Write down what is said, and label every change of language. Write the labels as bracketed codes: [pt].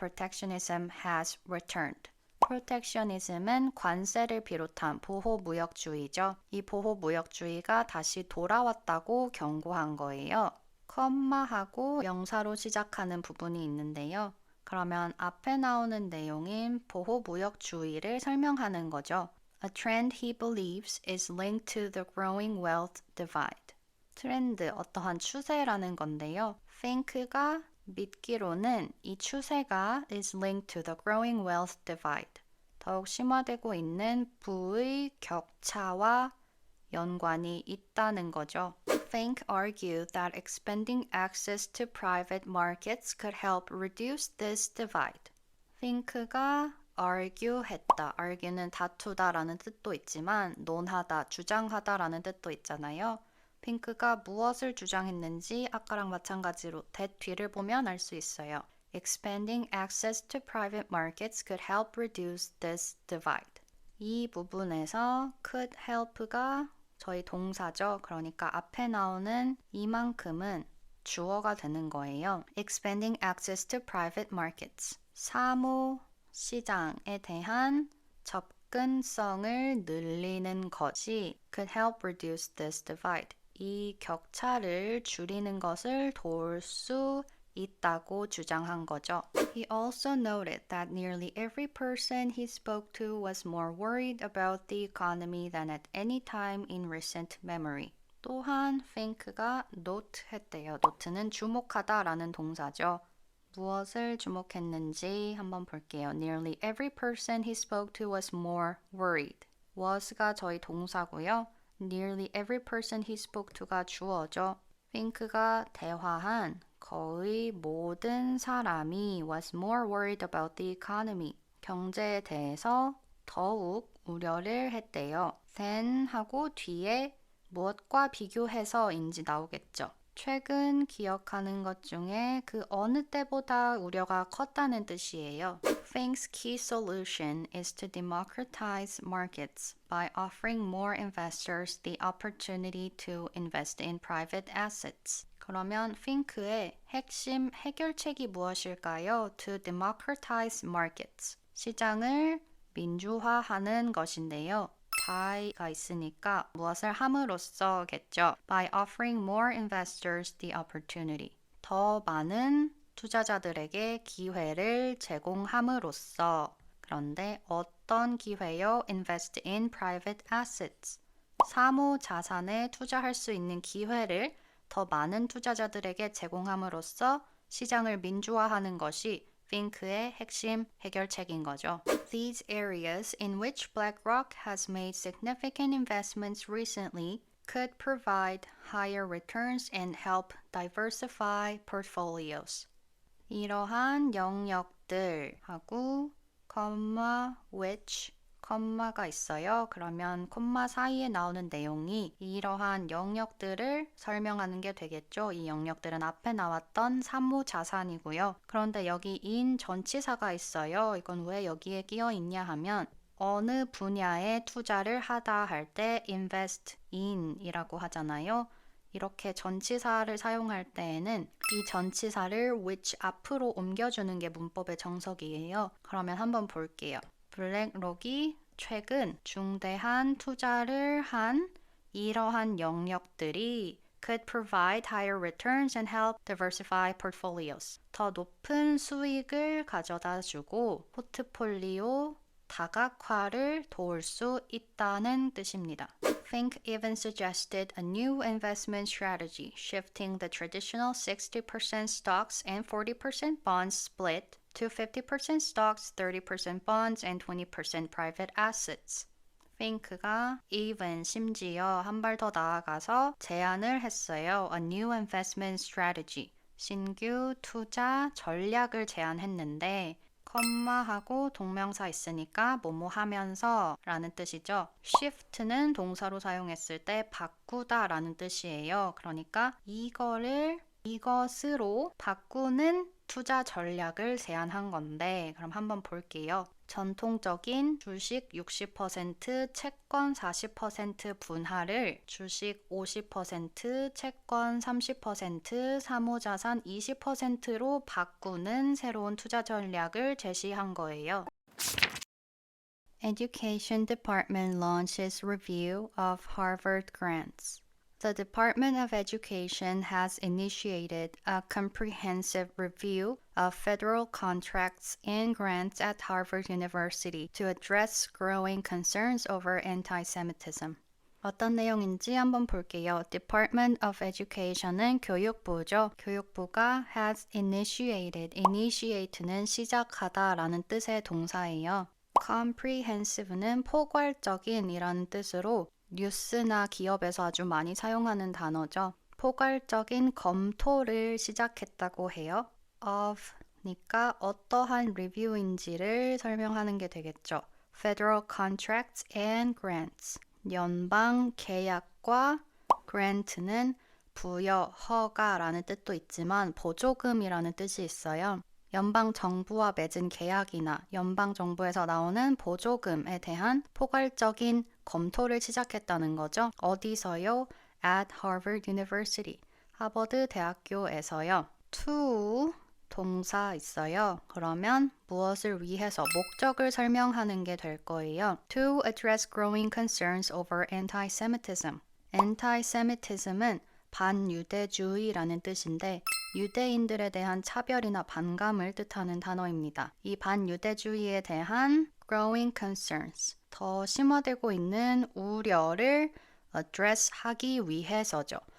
[en] Protectionism has returned. [ko] Protectionism은 관세를 비롯한 보호무역주의죠. 이 보호무역주의가 다시 돌아왔다고 경고한 거예요. 컴마하고 명사로 시작하는 부분이 있는데요. 그러면 앞에 나오는 내용인 보호무역주의를 설명하는 거죠. [en] A trend he believes is linked to the growing wealth divide. [ko] 트렌드, 어떠한 추세라는 건데요. Think가 믿기로는 이 추세가 [en] is linked to the growing wealth divide. [ko] 더욱 심화되고 있는 부의 격차와 연관이 있다는 거죠. [en] Fink argued that expanding access to private markets could help reduce this divide. [ko] Fink가 argue했다. argue는 다투다라는 뜻도 있지만 논하다, 주장하다라는 뜻도 있잖아요. 핑크가 무엇을 주장했는지 아까랑 마찬가지로 that 뒤를 보면 알 수 있어요. [en] Expanding access to private markets could help reduce this divide. [ko] 이 부분에서 could help가 저희 동사죠. 그러니까 앞에 나오는 이만큼은 주어가 되는 거예요. [en] Expanding access to private markets. [ko] 사무 시장에 대한 접근성을 늘리는 것이 [en] could help reduce this divide. [ko] 이 격차를 줄이는 것을 도울 수 있다고 주장한 거죠. [en] He also noted that nearly every person he spoke to was more worried about the economy than at any time in recent memory. [ko] 또한 Fink가 note했대요. note는 주목하다라는 동사죠. 무엇을 주목했는지 한번 볼게요. [en] Nearly every person he spoke to was more worried. [ko] was가 저희 동사고요. [en] Nearly every person he spoke to가 [ko] 주어죠. Fink가 대화한 거의 모든 사람이 [en] was more worried about the economy. [ko] 경제에 대해서 더욱 우려를 했대요. than 하고 뒤에 무엇과 비교해서인지 나오겠죠. 최근 기억하는 것 중에 그 어느 때보다 우려가 컸다는 뜻이에요. [en] Fink's key solution is to democratize markets by offering more investors the opportunity to invest in private assets. [ko] 그러면 Fink의 핵심 해결책이 무엇일까요? [en] To democratize markets. [ko] 시장을 민주화하는 것인데요. by가 있으니까 무엇을 함으로써겠죠. [en] By offering more investors the opportunity. [ko] 더 많은 투자자들에게 기회를 제공함으로써. 그런데 어떤 기회요? [en] Invest in private assets. [ko] 사무 자산에 투자할 수 있는 기회를 더 많은 투자자들에게 제공함으로써 시장을 민주화하는 것이 Fink의 핵심 해결책인 거죠. [en] These areas in which BlackRock has made significant investments recently could provide higher returns and help diversify portfolios. [ko] 이러한 영역들하고 which 콤마가 있어요. 그러면 콤마 사이에 나오는 내용이 이러한 영역들을 설명하는 게 되겠죠. 이 영역들은 앞에 나왔던 사무자산이고요. 그런데 여기 in 전치사가 있어요. 이건 왜 여기에 끼어 있냐 하면 어느 분야에 투자를 하다 할 때 invest in 이라고 하잖아요. 이렇게 전치사를 사용할 때에는 이 전치사를 which 앞으로 옮겨주는 게 문법의 정석이에요. 그러면 한번 볼게요. 블랙록이 최근 중대한 투자를 한 이러한 영역들이 [en] could provide higher returns and help diversify portfolios. [ko] 더 높은 수익을 가져다 주고 포트폴리오 다각화를 도울 수 있다는 뜻입니다. [en] Fink even suggested a new investment strategy, shifting the traditional 60% stocks and 40% bonds split to 50% stocks, 30% bonds, and 20% private assets. [ko] Fink가 even 심지어 한 발 더 나아가서 제안을 했어요. [en] A new investment strategy. [ko] 신규 투자 전략을 제안했는데 컴마하고 동명사 있으니까 뭐뭐 하면서 라는 뜻이죠. shift는 동사로 사용했을 때 바꾸다 라는 뜻이에요. 그러니까 이것으로 바꾸는 투자 전략을 제안한 건데 그럼 한번 볼게요. 전통적인 주식 60%, 채권 40% 분할을 주식 50%, 채권 30%, 사무자산 20%로 바꾸는 새로운 투자 전략을 제시한 거예요. [en] Education Department launches review of Harvard grants. The Department of Education has initiated a comprehensive review of federal contracts and grants at Harvard University to address growing concerns over anti-Semitism. [ko] 어떤 내용인지 한번 볼게요. Department of Education은 교육부죠. 교육부가 has initiated, initiate는 시작하다 라는 뜻의 동사예요. comprehensive는 포괄적인 이라는 뜻으로 뉴스나 기업에서 아주 많이 사용하는 단어죠. 포괄적인 검토를 시작했다고 해요. of 니까 어떠한 리뷰인지를 설명하는 게 되겠죠. [en] Federal contracts and grants. [ko] 연방 계약과 grant는 부여, 허가라는 뜻도 있지만 보조금이라는 뜻이 있어요. 연방 정부와 맺은 계약이나 연방 정부에서 나오는 보조금에 대한 포괄적인 검토를 시작했다는 거죠. 어디서요? [en] At Harvard University. [ko] 하버드 대학교에서요. To 동사 있어요. 그러면 무엇을 위해서 목적을 설명하는 게 될 거예요. [en] To address growing concerns over anti-Semitism. [ko] anti-Semitism은 반유대주의라는 뜻인데 유대인들에 대한 차별이나 반감을 뜻하는 단어입니다. 이 반유대주의에 대한 [en] growing concerns, [ko] 더 심화되고 있는 우려를 address 하기 위해서죠.